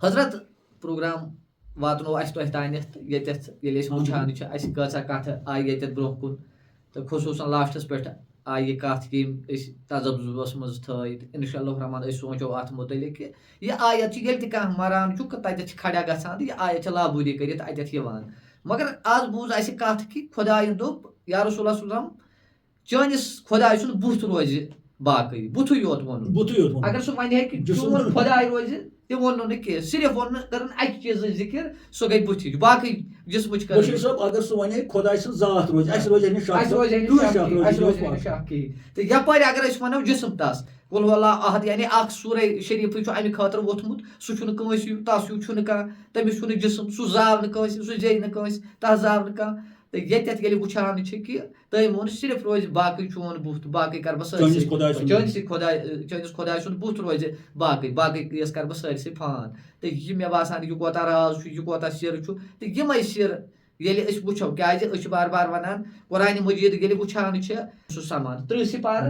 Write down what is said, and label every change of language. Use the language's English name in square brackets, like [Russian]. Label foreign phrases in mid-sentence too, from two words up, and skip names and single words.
[Kashmiri] حضرت پروگرام واتنو اَسہِ تۄہہِ تانٮ۪تھ ییٚتٮ۪تھ ییٚلہِ أسۍ وٕچھان چھِ اَسہِ کۭژاہ کَتھٕ آیہِ ییٚتٮ۪تھ برونٛہہ کُن تہٕ خصوٗصن لاسٹس پٮ۪ٹھ آیہِ یہِ کَتھ کہِ یِم أسۍ تذبذُبس منٛز تھٲیِتھ [Arabic] اِنشاء اللہ رحمان [Kashmiri] أسۍ سونٛچو اَتھ مُتعلِق کہِ یہِ آیت چھِ ییٚلہِ تہِ کانٛہہ مران چھُ تَتٮ۪تھ چھِ کھڑا گژھان تہٕ یہِ آیت چھِ لابوٗری کٔرِتھ اَتٮ۪تھ یِوان مگر آز بوٗز اَسہِ کَتھ کہِ خۄدایَن دوٚپ یا رسول اللہ [Arabic] صلی اللہ علیہ وسلم [Kashmiri] چٲنِس خۄداے سُنٛد بُتھ روزِ باقٕے بُتھٕے یوت ووٚنُن اگر سُہ وَنہِ ہے کہِ چون خۄداے روزِ تِم ووٚننو نہٕ کینٛہہ صرف ووٚن کٔرٕن اَکہِ چیٖزٕچ ذِکِر سۄ گٔے بٕتھِچ باقٕے جِسمٕچ بشیٖر صٲب اگر سُہ وَنے خۄداے سٕنٛز ذات روزِ اَسہِ روزِ نہٕ شک اَسہِ روزِ ہے کٕہۭنۍ نہٕ شک روزِ اَسہِ نہٕ روزِ ہے نہٕ شک کِہیٖنۍ تہٕ یَپٲرۍ اگر أسۍ وَنو جِسم تَس [Arabic] قُل هو اللہ احد [Kashmiri] یعنی اکھ سورے شریٖفٕے چھُ اَمہِ خٲطرٕ ووٚتھمُت سُہ چھُنہٕ کٲنٛسہِ ہیوٗ تَس ہیوٗ چھُنہٕ کانٛہہ تٔمِس چھُنہٕ جِسم سُہ زاو نہٕ کٲنٛسہِ سُہ زیٚیہِ نہٕ کٲنٛسہِ تَس زاو نہٕ کانٛہہ تہٕ ییٚتٮ۪تھ ییٚلہِ وٕچھان چھِ کہِ تٔمۍ ووٚن صرف روزِ باقٕے چون بُتھ باقٕے کَرٕ بہٕ چٲنِس سٲرسٕے خۄداے سُنٛد چٲنِس خۄداے سُنٛد بُتھ روزِ باقٕے یۄس کَرٕ بہٕ سٲرسٕے فان تہٕ یہِ مےٚ باسان یہِ کوتاہ راز چھُ یہِ کوتاہ سِر چھُ تہٕ یِمَے سِر ییٚلہِ أسۍ وٕچھو کیٛازِ أسۍ چھِ بار بار وَنان قرآنِ مجیٖد ییٚلہِ وٕچھان چھِ سُہ سَمان 30 سِپارٕ